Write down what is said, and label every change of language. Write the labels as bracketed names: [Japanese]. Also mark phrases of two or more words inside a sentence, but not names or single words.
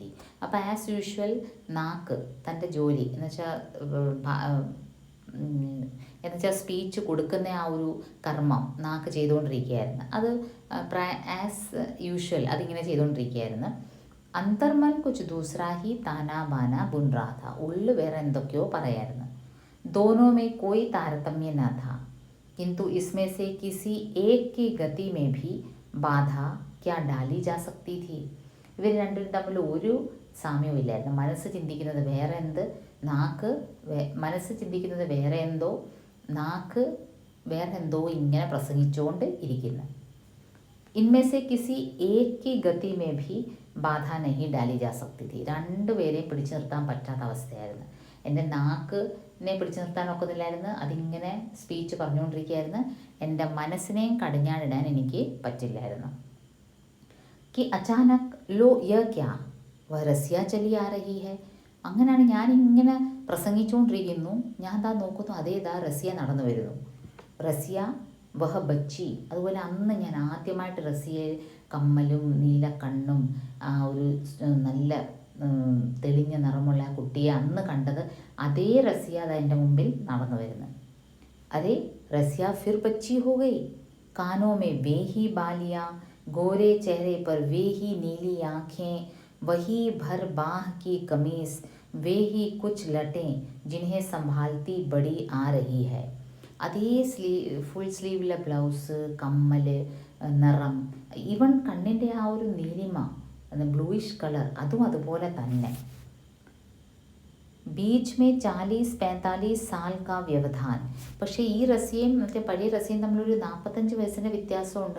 [Malayalam] അപ്പോൾ [English] as usual [Malayalam] നാക്ക് തൻ്റെ ജോലി എന്നുവെച്ചാൽ സ്പീച്ച് കൊടുക്കുന്ന ആ ഒരു കർമ്മം നാക്ക് ചെയ്തുകൊണ്ടിരിക്കുകയായിരുന്നു. അത് [English] as usual [Malayalam] അതിങ്ങനെ ചെയ്തുകൊണ്ടിരിക്കുകയായിരുന്നു. [Hindi] अंतर्मन कुछ दूसरा ही ताना बाना बुन रहा था. [Malayalam] ഉള്ളു വേറെ എന്തൊക്കെയോ പറയായിരുന്നു. [Hindi] दोनों में कोई तारतम्य न था, किंतु इसमें से किसी एक की गति में भी बाधा क्या डाली जा सकती थी. [Malayalam] ഇവർ രണ്ടും തമ്മിൽ ഒരു സാമ്യവും ഇല്ലായിരുന്നു. മനസ്സ് ചിന്തിക്കുന്നത് വേറെ എന്ത്, മനസ്സ് ചിന്തിക്കുന്നത് വേറെ എന്തോ, നാക്ക് വേറെ എന്തോ ഇങ്ങനെ പ്രസംഗിച്ചുകൊണ്ട് ഇരിക്കുന്നു. [Hindi] इनमें से किसी एक की गति में भी बाधा नहीं डाली जा सकती थी. [Malayalam] രണ്ടുപേരെയും പിടിച്ചു നിർത്താൻ പറ്റാത്ത അവസ്ഥയായിരുന്നു. എൻ്റെ നാക്കിനെ പിടിച്ചു നിർത്താൻ ഒക്കുന്നില്ലായിരുന്നു, അതിങ്ങനെ സ്പീച്ച് പറഞ്ഞുകൊണ്ടിരിക്കുകയായിരുന്നു. എൻ്റെ മനസ്സിനെയും കടിഞ്ഞാണിടാൻ എനിക്ക് പറ്റില്ലായിരുന്നു. [Hindi] कि अचानक लो यह क्या वह रसिया चली आ रही है. [Malayalam] അങ്ങനെയാണ് ഞാനിങ്ങനെ പ്രസംഗിച്ചുകൊണ്ടിരിക്കുന്നു. ഞാൻ ദാ നോക്കുന്നു, അതേതാ റസിയ നടന്നു വരുന്നു. [Hindi] रसिया वह बच्ची. [Malayalam] അതുപോലെ അന്ന് ഞാൻ ആദ്യമായിട്ട് റസിയെ കമ്മലും നീല കണ്ണും ആ ഒരു നല്ല തെളിഞ്ഞ നിറമുള്ള ആ കുട്ടിയെ അന്ന് കണ്ടത് അതേ റസിയ അതാ എൻ്റെ മുമ്പിൽ നടന്നു വരുന്നത്. [Hindi] वही रसिया फिर बच्ची हो गई. कानों में वे ही बालियाँ, गोरे चेहरे पर वे ही नीली आँखें, वही भर बाह की कमीज, वे ही कुछ लटें जिन्हें संभालती बड़ी आ रही है. [Malayalam] അതേ ഫുൾ സ്ലീവിലെ ബ്ലൗസ്, കമ്മൽ, നിറം, ഈവൻ കണ്ണിൻ്റെ ആ ഒരു നീലിമ, [English] bluish colour, [Malayalam] അതും അതുപോലെ തന്നെ. [Hindi] बीच में 40-45 साल का व्यवधान. [Malayalam] പക്ഷേ ഈ റസിയയും മറ്റേ പഴയ റസിയയും തമ്മിലൊരു 45 വയസ്സിൻ്റെ വ്യത്യാസമുണ്ട്.